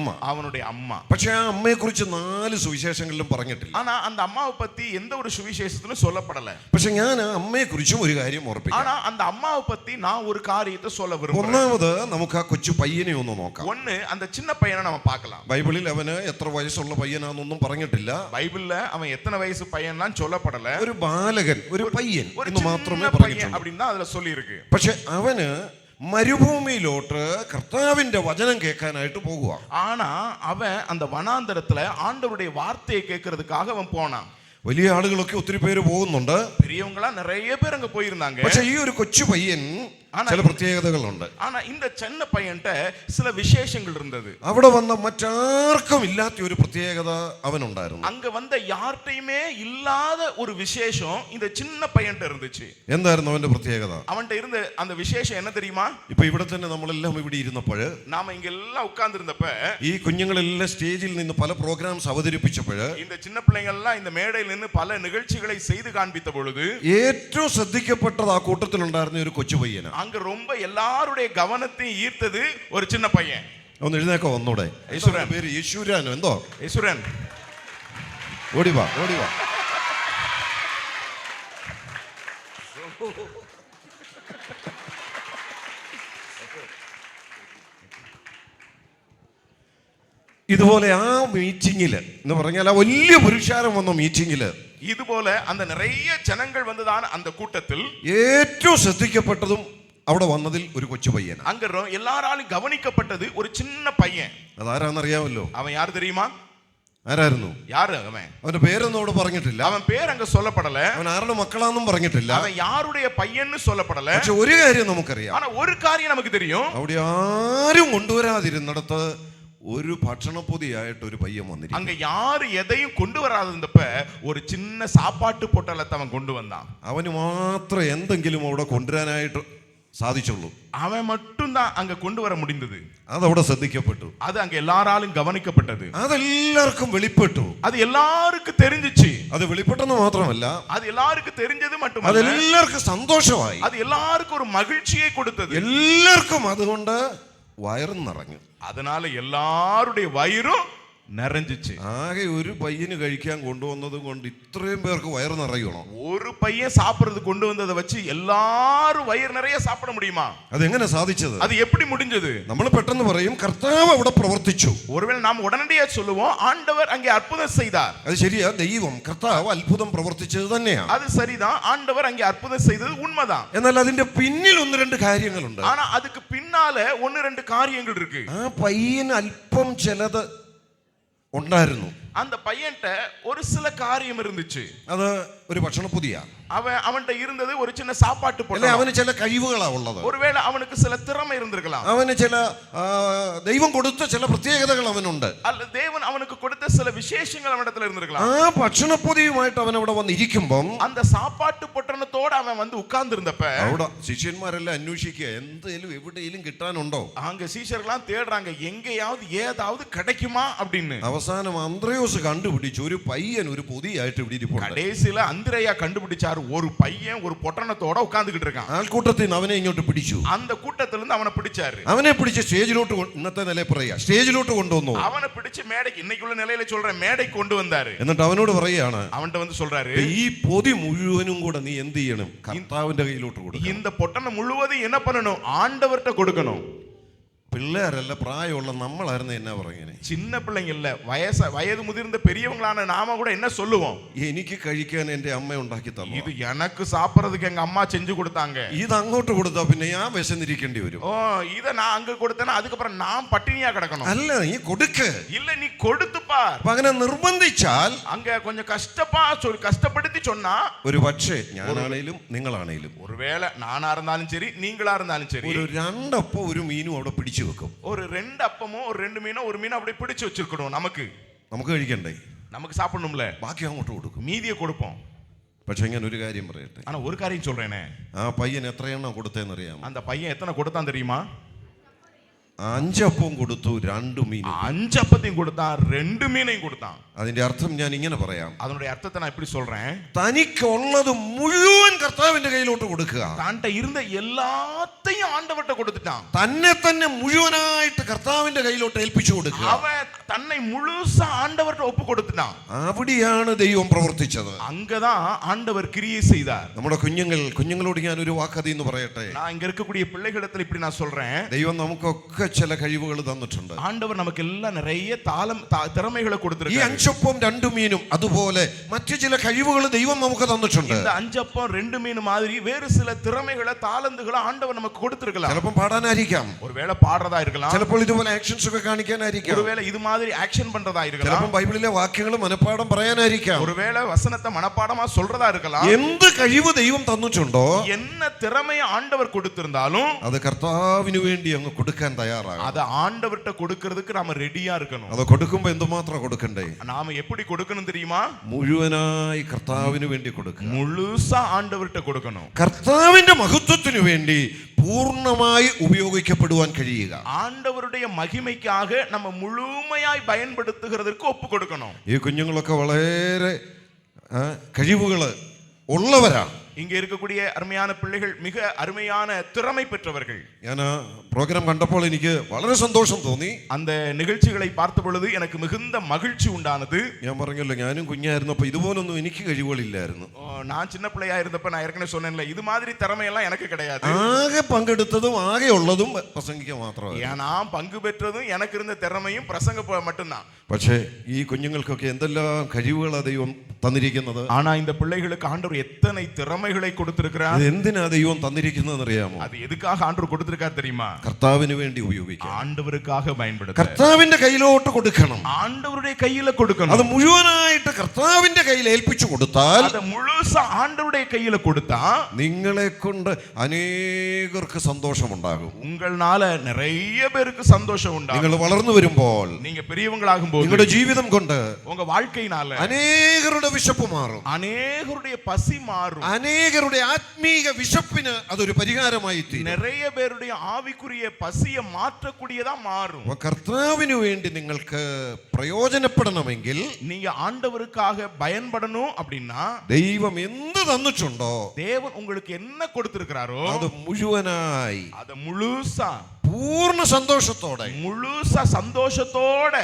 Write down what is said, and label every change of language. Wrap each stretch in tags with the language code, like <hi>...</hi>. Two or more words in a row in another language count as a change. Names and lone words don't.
<ta>அவனுடைய அம்மா.</ta> <ml>പക്ഷെ ആ അമ്മയെ കുറിച്ച് 4 സുവിശേഷങ്ങളിലും പറഞ്ഞിട്ടില്ല.</ml> <ta>ஆனா அந்த அம்மாவை பத்தி எந்த ஒரு சுவிசேஷத்திலும் சொல்லப்படல.</ta> <ml>പക്ഷെ ഞാൻ ആ അമ്മയെ കുറിച്ചും ഒരു കാര്യം ഓർപ്പിക്കാം.</ml> <ta>ஆனா அந்த அம்மாவை பத்தி நான் ஒரு காரியத்தை சொல்ல விரும்புறேன்.</ta> <ml>ഒന്നാമത് നമുക്ക് ആ കൊച്ചു പയ്യനെ ഒന്ന് നോക്കാം.</ml> <ta>ஒன்னு, அந்த சின்ன பையனை நம்ம பார்க்கலாம்.</ta> <ml>ബൈബിളിൽ അവന് എത്ര വയസ്സുള്ള പയ്യനാണെന്നൊന്നും പറഞ്ഞിട്ടില്ല.</ml> <ta>பைபிள்ல அவன் எத்தனை வயசு பையன்லாம் சொல்லப்படல.</ta> <ml>ഒരു ബാലകൻ, ഒരു പയ്യൻ എന്ന് മാത്രമേ</ml> <ta>பையன்</ta> <ml>പറഞ്ഞിട്ടുള്ളൂ.</ml> <ta>அப்படினா அதுல சொல்லி இருக்கு.</ta> <ml>പക്ഷെ അവന് മരുഭൂമിയിലോട്ട് കർത്താവിന്റെ വചനം കേൾക്കാനായിട്ട് പോകുക.</ml> <ta>ஆனா அவன் அந்த வனாந்தரத்துல ஆண்டவருடைய வார்த்தையை கேட்கிறதுக்காக அவன் போனான்.</ta> <ml>വലിയ ആളുകളൊക്കെ ഒത്തിരി പേര് പോകുന്നുണ്ട്.</ml> <ta>பெரியவங்களா நிறைய பேர் அங்க போயிருந்தாங்க.</ta> <ml>പക്ഷെ ഈ ഒരു കൊച്ചു പയ്യൻ ചില പ്രത്യേകതകളുണ്ട്.</ml> <ta>ஆனா இந்த சின்ன பையன்ட்ட சில விசேஷங்கள் இருந்தது.</ta> <ml>അവിടെ വന്ന മറ്റാർക്കും ഇല്ലാത്ത ഒരു പ്രത്യേകത അവനുണ്ടായിരുന്നു.</ml> <ta>அங்க வந்த யார்ட்டையுமே இல்லாத ஒரு விசேஷம் இந்த சின்ன பையன்ட்ட இருந்துச்சு.</ta> <ml>എന്തായിരുന്നു അവന്റെ പ്രത്യേകത?</ml> <ta>அவன்ட்ட இருந்த அந்த விசேஷம் என்ன தெரியுமா?</ta> <ml>ഇപ്പൊ ഇവിടെ തന്നെ നമ്മളെല്ലാം ഇവിടെ ഇരുന്നപ്പോൾ,</ml> <ta>நாம இங்க எல்லாம் உட்கார்ந்திருந்தப்ப,</ta> <ml>ഈ കുഞ്ഞുങ്ങളെല്ലാം സ്റ്റേജിൽ നിന്ന് പല പ്രോഗ്രാംസ് അവതരിപ്പിച്ചപ്പോൾ,</ml> <ta>இந்த சின்ன பிள்ளைகள் எல்லாம் இந்த மேடையில் நின்று பல நிகழ்ச்சிகளை செய்து காண்பித்த பொழுது</ta> <ml>ഏറ്റവും ശ്രദ്ധിക്കപ്പെട്ടത് ആ കൂട്ടത്തിലുണ്ടായിരുന്ന ഒരു കൊച്ചു പയ്യനാണ്.</ml> <ta>அங்க ரொம்ப எல்லாருடைய கவனத்தையும் ஈர்த்தது ஒரு சின்ன பையன்.</ta> <ml>ഒന്ന് എഴുന്നേക്കോ ഒന്നൂടെ. യേശുരാൻ. പേര് യേശുരാനോ എന്തോ? യേശുരാൻ. ഓടിവാ ഓടിവാ. ഇതുപോലെ ആ മീറ്റിങ്ങില് എന്ന് പറഞ്ഞാൽ ആ വലിയ പുരുഷാരം വന്ന മീറ്റിങ്ങില്</ml> <ta>இதுபோல அந்த நிறைய ஜனங்கள் வந்ததான அந்த கூட்டத்தில்</ta> <ml>ഏറ്റവും ശ്രദ്ധിക്കപ്പെട്ടതും അവിടെ വന്നതിൽ ഒരു കൊച്ചു പയ്യൻ.</ml> <ta>அங்க எல்லாராலும் கவனிக்கப்பட்டது ஒரு சின்ன பையன்.</ta> <ml>അതാരാന്നറിയാമല്ലോ?</ml> <ta>அவன் யார் தெரியுமா?</ta> <ml>ആരായിരുന്നു?</ml> <ta>யாரு அவன்?</ta> <ml>അവന്റെ പേരൊന്നും അവിടെ പറഞ്ഞിട്ടില്ല.</ml> <ta>அவன் பேர் அங்க சொல்லப்படல.</ta> <ml>അവൻ ആരുടെ മക്കളാന്നും പറഞ്ഞിട്ടില്ല.</ml> <ta>அவன் யாருடைய பையன்னு சொல்லப்படல.</ta> <ml>പക്ഷെ ഒരു കാര്യം നമുക്കറിയാം.</ml> <ta>ஆனா ஒரு காரியம் நமக்கு தெரியும்.</ta> <ml>അവിടെ ആരും കൊണ്ടുവരാതിരുന്നിടത്ത് ഒരു ഭക്ഷണപ്പൊതിയായിട്ട് ഒരു പയ്യൻ വന്നിരിക്കും.</ml> <ta>அங்க யாரு எதையும் கொண்டு வராதப்ப ஒரு சின்ன சாப்பாட்டு பொட்டலத்தை அவன் கொண்டு வந்தான்.</ta> <ml>അവന് മാത്രം എന്തെങ്കിലും അവിടെ കൊണ്ടുവരാനായിട്ട് സാധിച്ചുള്ളൂ.</ml> <ta>அவன் மட்டும்தான் அங்க கொண்டு வர முடிந்தது.</ta> <ml>അതവിടെ ശ്രദ്ധിക്കപ്പെട്ടു.</ml> <ta>அது அங்க எல்லாராலும் கவனிக்கப்பட்டது.</ta> <ml>അതെല്ലാവർക്കും വെളിപ്പെട്ടു.</ml> <ta>அது எல்லாருக்கும் தெரிஞ்சிச்சு.</ta> <ml>അത് വെളിപ്പെട്ടെന്ന് മാത്രമല്ല,</ml> <ta>அது எல்லாருக்கும் தெரிஞ்சது மட்டுமല്ല,</ta> <ml>അതെല്ലാവർക്കും സന്തോഷമായി.</ml> <ta>அது எல்லாருக்கும் ஒரு மகிழ்ச்சியை கொடுத்தது.</ta> <ml>എല്ലാവർക്കും അതുകൊണ്ട് വയറും നിറഞ്ഞു.</ml> <ta>அதனால எல்லாருடைய வயிறும் நிறைஞ்சிச்சு.</ta> <ml>ആകെ ഒരു പയ്യന് കഴിക്കാൻ കൊണ്ടുവന്നത് കൊണ്ട് ഇത്രയും പേർക്ക് വയറ് നിറയണം.</ml> <ta>ஒரு பையன் சாப்பிடுறது கொண்டு வந்ததை வச்சு எல்லாரும் வயிறு நிறைய சாப்பிட முடியுமா?</ta> <ml>അതെങ്ങനെ സാധിച്ചത്?</ml> <ta>அது எப்படி முடிஞ்சது?</ta> <ml>നമ്മൾ പെട്ടെന്ന് പറയും കർത്താവ് അവിടെ പ്രവർത്തിച്ചു.</ml> <ta>ஒருவேளை நாம் உடனடியா சொல்லுவோம் ஆண்டவர் அங்கே அற்புதம் செய்தார்.</ta> <ml>അത് ശരിയാ, ദൈവം കർത്താവ് അത്ഭുതം പ്രവർത്തിച്ചത് തന്നെയാണ്.</ml> <ta>அது சரிதான், ஆண்டவர் அங்கே அற்புதம் செய்தது உண்மைதான்.</ta> <ml>എന്നാൽ അതിന്റെ പിന്നിൽ 1-2 കാര്യങ്ങളുണ്ട്.</ml> <ta>ஆனா அதுக்கு பின்னால 1-2 காரியங்கள் இருக்கு.</ta> <ml>ആ പയ്യന് അല്പം ചിലത് ഉണ്ടായിരുന്നു.</ml> <ta>அந்த பையன்ட்ட ஒரு சில காரியம் இருந்துச்சு.</ta> <ml>അത് ഒരു ഭക്ഷണപ്പൊതിയാ.</ml> <ta>அவன்கிட்ட இருந்தது ஒரு சின்ன சாப்பாட்டு பொட்டலம்.</ta> <ml>അവന് ചില കഴിവുകളാ ഉള്ളത്.</ml> <ta>ஒருவேளை அவனுக்கு சில திறமை இருந்திருக்கலாம்.</ta> <ml>അവന് ചില ദൈവം കൊടുത്ത ചില പ്രത്യേകതകൾ അവനുണ്ട്.</ml> <ta>அல்ல தேவன் அவனுக்கு கொடுத்த சில விசேஷங்கள் அவனிடத்துல இருந்திருக்கலாம்.</ta> <ml>ആ ഭക്ഷണപ്പൊതിയുമായിട്ട് അവൻ അവിടെ വന്നിരിക്കുമ്പം</ml> <ta>அந்த சாப்பாட்டு பொட்டணத்தோட அவன் வந்து உட்கார்ந்து இருந்தப்ப</ta> <ml>അവിടെ ശിഷ്യന്മാരെല്ലാം അന്വേഷിക്കുക എന്തേലും എവിടെയെങ്കിലും കിട്ടാനുണ്ടോ.</ml> <ta>அங்க சீஷர்கள்லாம் தேடுறாங்க எங்கேயாவது ஏதாவது கிடைக்குமா அப்படின்னு.</ta> <ml>അവസാനം അന്ത്രയോസ് കണ്ടുപിടിച്ചു ഒരു പയ്യൻ ഒരു പൊതിയായിട്ട് ഇവിടെ ഇരിപ്പുണ്ട്.</ml> <ta>கடைசில அந்திரேயா கண்டுபிடிச்சாரு ஒரு பையன் ஒரு பொட்டணத்தோட உட்கார்ந்துகிட்டு இருக்கான்.</ta> <ml>ആൾക്കൂട്ടത്തിൽ നിന്ന് അവനെ ഇങ്ങോട്ട് പിടിച്ചു.</ml> <ta>அந்த கூட்டத்துல இருந்து அவனை பிடிச்சாரு.</ta> <ml>അവനെ പിടിച്ച് സ്റ്റേജിലോട്ട് ഇന്നത്തെ നിലയിൽ പറയാ സ്റ്റേജിലോട്ട് കൊണ്ടുവന്നു.</ml> <ta>அவனை பிடிச்சு மேடைக்கு இன்னைக்குள்ள நிலையில சொல்றேன் மேடைக்கு கொண்டு வந்தாரு.</ta> <ml>എന്നിട്ട് അവനോട് പറയാണ്</ml> <ta>அவன்கிட்ட வந்து சொல்றாரு</ta> <ml>ഈ പൊതി മുഴുവനും കൂടെ നീ എന്ത് ചെയ്യണം കർത്താവിന്റെ കയ്യിലോട്ട് കൊടുക്കണം.</ml> <ta>இந்த பொட்டணம் முழுவதும் என்ன பண்ணணும் ஆண்டவர்ட்ட கொடுக்கணும்.</ta> <ml>പിള്ളേരല്ല പ്രായമുള്ള നമ്മളായിരുന്നു എന്നാ പറയുന്നത്.</ml> <ta>சின்ன பிள்ளைங்க இல்ல வயது முதிர்ந்த பெரியவங்களான நாம கூட என்ன சொல்லுவோம்</ta> <ml>എനിക്ക് കഴിക്കാൻ എന്റെ അമ്മ ഉണ്ടാക്കി തന്നു.</ml> <ta>இது எனக்கு சாப்பிடுறதுக்கு எங்க அம்மா செஞ்சு கொடுத்தாங்க.</ta> <ml>ഇത് അങ്ങോട്ട് കൊടുത്താ പിന്നെ ഞാൻ വിശന്നിരിക്കേണ്ടി വരും.</ml> <ta>ஓ இத நான் அங்க கொடுத்தேனா அதுக்கப்புறம் நான் பட்டினியா கிடக்கணும்.</ta> <ml>അല്ല നീ കൊടുക്ക്.</ml> <ta>இல்ல நீ கொடுத்து பார்.</ta> <ml>അങ്ങനെ നിർബന്ധിച്ചാൽ</ml> <ta>அங்க கொஞ்சம் கஷ்டப்படுத்தி சொன்னா</ta> <ml>ഒരു പക്ഷേ ഞാനാണേലും നിങ്ങളാണേലും</ml> <ta>ஒருவேளை நானா இருந்தாலும் சரி நீங்களா இருந்தாலும் சரி</ta> <ml>ഒരു രണ്ടപ്പം ഒരു മീനും അവിടെ പിടിച്ചു വെക്കും.</ml> <ta>ஒரு 2 அப்பமோ ஒரு 2 மீனோ ஒரு மீனோ அப்படியே பிடிச்சு வச்சிருக்கணும்.</ta> <ml>നമുക്ക് കഴിക്കണ്ടേ,</ml> <ta>നമുക്ക് சாப்பிடணும்ல.</ta> <ml>ബാക്കി അങ്ങോട്ട് കൊടുക്കും,</ml> <ta>மீதியை கொடுப்போம்.</ta> <ml>പക്ഷെ ഞാൻ ഒരു കാര്യം പറയട്ടെ.</ml> <ta>ஆனா ஒரு காரியம் சொல்றேனே,</ta> <ml>ആ പയ്യൻ എത്രയെണ്ണം കൊടുത്തേന്ന് അറിയാമോ?</ml> <ta>அந்த பையன் எத்தனை கொடுத்தான் தெரியுமா?</ta> <ml>5 അപ്പവും കൊടുത്തു 2 മീനും.</ml> <ta>5 அப்பத்தையும் கொடுத்தான் 2 மீனையும் கொடுத்தான்.</ta> <ml>അതിന്റെ അർത്ഥം ഞാൻ ഇങ്ങനെ പറയാം.</ml> <ta>அதனுடைய அர்த்தத்தை நான் இப்படி சொல்றேன்.</ta> <ml>തനിക്കുള്ളത് മുഴുവൻ കർത്താവിന്റെ കയ്യിലോട്ട് കൊടുക്കുക.</ml> <ta>தான்ட்ட இருந்த எல்லாத்தையும் ஆண்டவர்ட்ட கொடுத்துட்டான்.</ta> <ml>തന്നെ മുഴുവനായിട്ട് കർത്താവിന്റെ കയ്യിലോട്ട് ഏൽപ്പിച്ചു കൊടുക്കുക.</ml> <ta>அவன் தன்னை முழுசா ஆண்டவர்ட்ட ஒப்பு கொடுத்துட்டான்.</ta> <ml>അവിടെയാണ് ദൈവം പ്രവർത്തിച്ചത്.</ml> <ta>அங்கதான் ஆண்டவர் கிரியை செய்தார்.</ta> <ml>നമ്മുടെ കുഞ്ഞുങ്ങളോട് ഞാൻ ഒരു വാക്കതി എന്ന് പറയട്ടെ.</ml> <ta>நான் இங்க இருக்கக்கூடிய பிள்ளைகளிடத்துல இப்படி நான் சொல்றேன்.</ta> <ml>ദൈവം നമുക്കൊക്കെ ചില കഴിവുകൾ തന്നിട്ടുണ്ട്.</ml> <ta>ஆண்டவர் நமக்கு எல்லாம் நிறைய திறமைகளை கொடுத்திருக்கார்.</ta> <ml>ഈ 5 അപ്പവും 2 മീനും അതുപോലെ മറ്റു ചില കഴിവുകൾ ദൈവം നമുക്ക് തന്നിട്ടുണ്ട്.</ml> <ta>இந்த 5 அப்பம் 2 மீன் மாதிரி வேறு சில திறமைகளை தாளந்துகளை ஆண்டவர் நமக்கு கொடுத்திருக்கலாம்.</ta> <ml>ചിലപ്പോൾ പാടാനായിരിക്കാം,</ml> <ta>ஒருவேளை பாடுறதா இருக்கலாம்,</ta> <ml>ചിലപ്പോൾ ഇതുപോലെ ആക്ഷൻസ് ഒക്കെ കാണിക്കാനായിരിക്കാം,</ml> <ta>ஒருவேளை இது மாதிரி ஆக்ஷன் பண்றதா இருக்கலாம்,</ta> <ml>ചിലപ്പോൾ ബൈബിളിലെ വാക്യങ്ങൾ മനപ്പാഠം പറയാനായിരിക്കാം,</ml> <ta>ஒருவேளை வசனத்தை மனப்பாடமா சொல்றதா இருக்கலாம்.</ta> <ml>എന്ത് കഴിവ് ദൈവം തന്നിട്ടുണ്ടോ,</ml> <ta>என்ன திறமையை ஆண்டவர் கொடுத்திருந்தாலும்</ta> <ml>അത് കർത്താവിന് വേണ്ടി അങ്ങ് കൊടുക്കാൻ തയ്യാറാണ്.</ml> <ta>அது ஆண்டவர்ட்ட கொடுக்கிறதுக்கு நாம ரெடியா இருக்கணும்.</ta> <ml>അത് കൊടുക്കുമ്പോൾ എന്തുമാത്രം കൊടുക്കണ്ടേ?</ml> <ta>நாம எப்படி கொடுக்கணும் தெரியுமா?</ta> <ml>മുഴുവനായി കർത്താവിന് വേണ്ടി കൊടുക്കുക.</ml> <ta>முழுசா ஆண்டவர்ட்ட கொடுக்கணும்.</ta> <ml>കർത്താവിന്റെ മഹത്വത്തിനു വേണ്ടി പൂർണ്ണമായി ഉപയോഗിക്കപ്പെടുവാൻ കഴിയുക.</ml> <ta>ஆண்டவருடைய மகிமைக்காக நம்ம முழுமையாய் பயன்படுத்துகிறதற்கு ஒப்பு கொடுக்கணும்.</ta> <ml>ഈ കുഞ്ഞുങ്ങളൊക്കെ വളരെ കഴിവുകൾ ഉള്ളവരാണ്.</ml> <ta>இங்க இருக்கக்கூடிய அருமையான பிள்ளைகள் மிக அருமையான திறமை பெற்றவர்கள்.</ta> <ml>ഞാൻ പ്രോഗ്രാം കണ്ടപ്പോൾ എനിക്ക് വളരെ സന്തോഷം തോന്നി.</ml> <ta>அந்த நிகழ்ச்சிகளை பார்த்த பொழுது எனக்கு மிகுந்த மகிழ்ச்சி உண்டானது.</ta> <ml>ഞാൻ പറഞ്ഞല്ലോ, ഞാനും കുഞ്ഞായിരുന്നപ്പോൾ ഇതുപോലൊന്നും എനിക്ക് കഴിവുകളില്ലായിരുന്നു.</ml> <ta>நான் சின்ன பிள்ளையா இருந்தப்ப நான் ஏற்கனவே சொன்னேன்ல, இது மாதிரி திறமையெல்லாம் எனக்கு கிடையாது.</ta> <ml>ആകെ പങ്കെടുത്തതും ആകെ ഉള്ളതും പ്രസംഗിക്കുക മാത്രമാണ്.</ml> <ta>நான் பங்கு பெற்றதும் எனக்கு இருந்த திறமையும் பிரசங்க மட்டும்தான்.</ta> <ml>പക്ഷേ ഈ കുഞ്ഞുങ്ങൾക്കൊക്കെ എന്തെല്ലാം കഴിവുകളാണ് ദൈവം തന്നിരിക്കുന്നത്.</ml> <ta>ஆனா இந்த பிள்ளைகளுக்கு ஆண்டவர் எத்தனை திறமைகளை கொடுத்திருக்கிறார்.</ta> <ml>എന്തിനാ ദൈവം തന്നിരിക്കുന്നതെന്ന് അറിയാമോ?</ml> <ta>அது எதுக்காக ஆண்டவர் கொடுத்திருக்கார் தெரியுமா?</ta> <ml>കർത്താവിന് വേണ്ടി ഉപയോഗിക്കാം.</ml> <ta>ஆண்டவருக்காக பயன்படுத்த.</ta> <ml>കർത്താവിന്റെ കയ്യിലോട്ട് കൊടുക്കണം.</ml> <ta>ஆண்டவருடைய கையில கொடுக்கணும்.</ta> <ml>അത് മുഴുവനായിട്ട് കർത്താവിന്റെ കയ്യിൽ ഏൽപ്പിച്ചു കൊടുത്താൽ,</ml> <ta>அது முழுசா ஆண்டவருடைய கையில கொடுத்தா,</ta> <ml>നിങ്ങളെ കൊണ്ട് അനേകർക്ക് സന്തോഷമുണ്ടാകും.</ml> <ta>உங்களால நிறைய பேருக்கு சந்தோஷம் உண்டாகும்.</ta> <ml>നിങ്ങൾ വളർന്നു വരുമ്പോൾ,</ml> <ta>நீங்க பெரியவங்களாகும் போது,</ta> <ml>നിങ്ങളുടെ ജീവിതം കൊണ്ട്</ml> <ta>உங்க வாழ்க்கையினால</ta> <ml>അനേകരുടെ വിശപ്പ് മാറും,</ml> <ta>அநேகருடைய பசி மாறும்,</ta> <ml>അനേകരുടെ ആത്മീക വിശപ്പിന് അതൊരു പരിഹാരമായി തീരും.</ml> <ta>நிறைய பேருடைய ஆவிக்குரிய பசியை மாற்றக்கூடியதா மாறும்.</ta> <ml>കർത്താവിന് വേണ്ടി നിങ്ങൾക്ക് പ്രയോജനപ്പെടണമെങ്കിൽ,</ml> <ta>நீங்க ஆண்டவருக்காக பயன்படணும் அப்படின்னா,</ta> <ml>ദൈവം എന്ത് തന്നിട്ടുണ്ടോ,</ml> <ta>தேவன் உங்களுக்கு என்ன கொடுத்திருக்கிறாரோ</ta> <ml>അത് മുഴുവനായി,</ml> <ta>அது മുഴുസா,</ta> <ml>പൂർണ്ണ സന്തോഷത്തോടെ,</ml> <ta>முழுசா சந்தோஷத்தோட</ta>